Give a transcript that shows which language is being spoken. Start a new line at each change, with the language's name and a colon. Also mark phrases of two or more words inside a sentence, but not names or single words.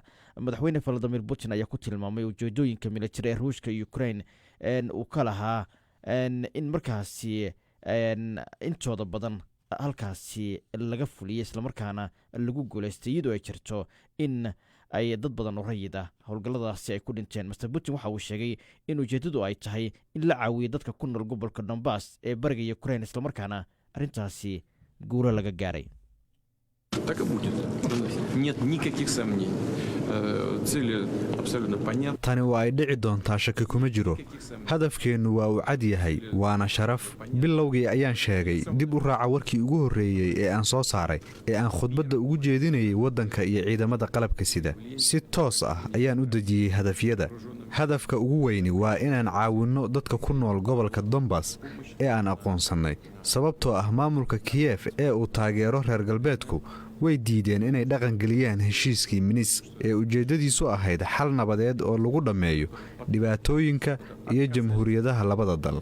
Somali: Madaxweyne Vladimir Putin ayaa ku tilmaamay ujeedooyinka military ee Ruushka iyo Ukraine uu ka lahaa in markaasi intooda badan halkaasi laga fuliyay isla markaana lagu guuleystay iyadoo ay jirto in ay dad badan oo rayid ah howlgalladaasi ay ku dhinteen. Mr. Putin waxa uu sheegay in ujeedadu ay tahay in la caawiyo dadka ku nool gobolka Donbass ee bariga Ukraine isla markaana arrintaasi guulo laga gaaray.
Russian: Так и будет. Нет никаких сомнений. Цели абсолютно понятны.
Somali: Tani waa ay dhici doontaa shaki kuma jiro. Hadafkeennu waa uu cad yahay waana sharaf. Bilowgii ayaan sheegay dib u raaca warkii ugu horreeyay ee aan soo saaray ee aan khudbadda ugu jeedinayay waddanka iyo ciidamada qalabka sida. Si toos ah ayaan u dejiyey hadafyada. Hadafka ugu weyni waa inaan caawinno dadka ku nool gobolka Donbass ee aan aqoonsannay sababtoo ah maamulka Kiev ee uu taageero reer galbeedku way diideen inay dhaqan geliyaan heshiiskii Minsk ee ujeedadiisu ahayd xal nabadeed oo lagu dhammeeyo dhibaatooyinka iyo jamhuuriyadaha labada dal.